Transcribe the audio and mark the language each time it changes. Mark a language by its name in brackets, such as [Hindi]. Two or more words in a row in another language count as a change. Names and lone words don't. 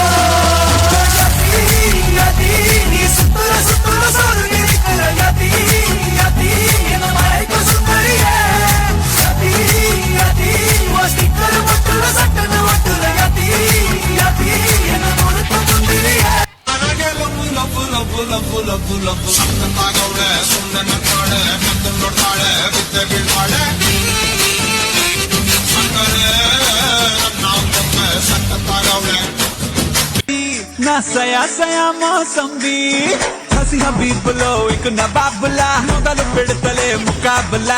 [Tamil] நீ சுத்துற சுத்துற சோறு இருக்கிற யதி யதி, என்ன மலைக்கு சுந்தரிய யதி யதி, ஸ்டிக்கர் ஒட்டுற சட்டன ஒட்டுற யதி யதி, என்ன முழுக்க முந்திரிய [Telugu] నా సయా సయా మోసంబి, హసి హబీబులో ఇక నవాబులా, మొదలు పెడతలే ముకాబులా.